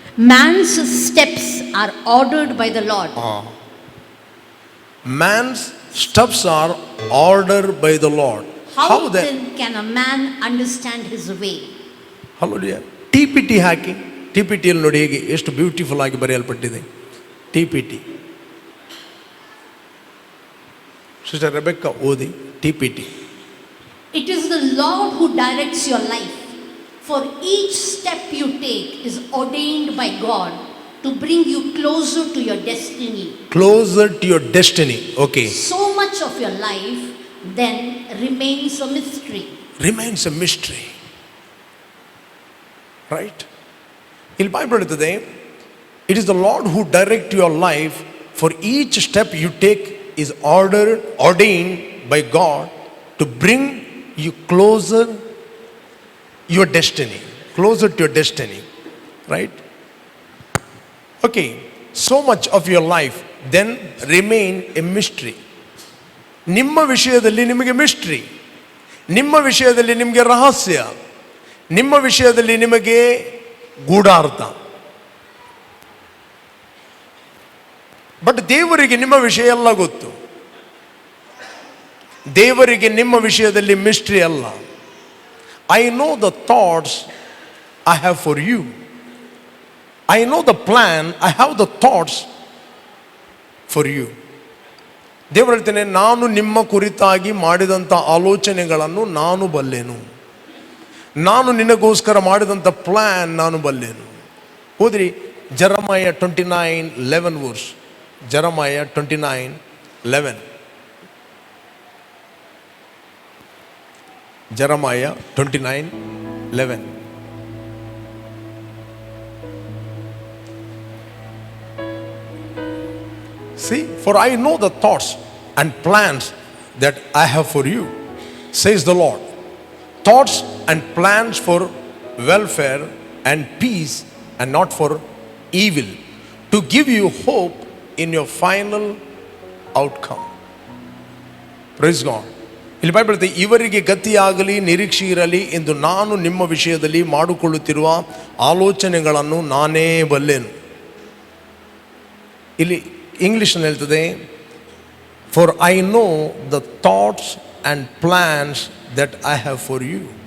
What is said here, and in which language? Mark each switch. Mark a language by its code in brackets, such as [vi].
[en] Man's steps are ordered by the Lord. Man's steps are ordered by the Lord. How then can a man understand his way? [kn] Hallelujah. TPT ಹಾಕಿ. TPTಯಲ್ಲಿ ನೋಡಿ ಹೇಗೆ ಎಷ್ಟು beautiful ಆಗಿ ಬರೆಯಲ್ಪಟ್ಟಿದೆ. TPT. Sister Rebecca ಓದಿ TPT. [en] It is the Lord who directs your life. For each step you take is ordained by God to bring you closer to your destiny. Closer to your destiny. Okay. So much of your life then remains a mystery. Remains a mystery. Right? [kn] ಇಲ್ಲಿ Bible ಹೇಳ್ತದೆ, [en] it is the Lord who direct your life. For each step you take is ordained by God to bring you closer your destiny, closer to your destiny, right? Okay, so much of your life then remain a mystery. [kn] ನಿಮ್ಮ ವಿಷಯದಲ್ಲಿ ನಿಮಗೆ mystery, ನಿಮ್ಮ ವಿಷಯದಲ್ಲಿ ನಿಮಗೆ ರಹಸ್ಯ, ನಿಮ್ಮ ವಿಷಯದಲ್ಲಿ ನಿಮಗೆ ಗೂಢಾರ್ಥ. ಬಟ್ ದೇವರಿಗೆ ನಿಮ್ಮ ವಿಷಯ ಎಲ್ಲ ಗೊತ್ತು. ದೇವರಿಗೆ ನಿಮ್ಮ ವಿಷಯದಲ್ಲಿ ಮಿಸ್ಟ್ರಿ ಅಲ್ಲ. [en] I know the thoughts I have for you. I know the plan, I have the thoughts for you. [kn] ದೇವರು ಹೇಳ್ತೇನೆ, ನಾನು ನಿಮ್ಮ ಕುರಿತಾಗಿ ಮಾಡಿದಂಥ ಆಲೋಚನೆಗಳನ್ನು ನಾನು ಬಲ್ಲೆನು. ನಾನು ನಿನಗೋಸ್ಕರ ಮಾಡಿದಂಥ ಪ್ಲ್ಯಾನ್ ನಾನು ಬಲ್ಲೆನು. ಹೋದ್ರಿ ಜೆರಮಾಯ 29:11 verse. ಜೆರಮಾಯ 29:11. [en] Jeremiah 29:11. See, for I know the thoughts and plans that I have for you, says the Lord. Thoughts and plans for welfare and peace and not for evil, to give you hope in your final outcome. Praise God. [kn] ಇಲ್ಲಿ Bible ಹೇಳ್ತದೆ, ಇವರಿಗೆ ಗತಿಯಾಗಲಿ ನಿರೀಕ್ಷೆ ಇರಲಿ ಎಂದು ನಾನು ನಿಮ್ಮ ವಿಷಯದಲ್ಲಿ ಮಾಡಿಕೊಳ್ಳುತ್ತಿರುವ ಆಲೋಚನೆಗಳನ್ನು ನಾನೇ ಬಲ್ಲೆನು. ಇಲ್ಲಿ ಇಂಗ್ಲಿಷ್ನಲ್ಲಿ ಹೇಳ್ತದೆ, [en] For I know the thoughts and plans that I have for you.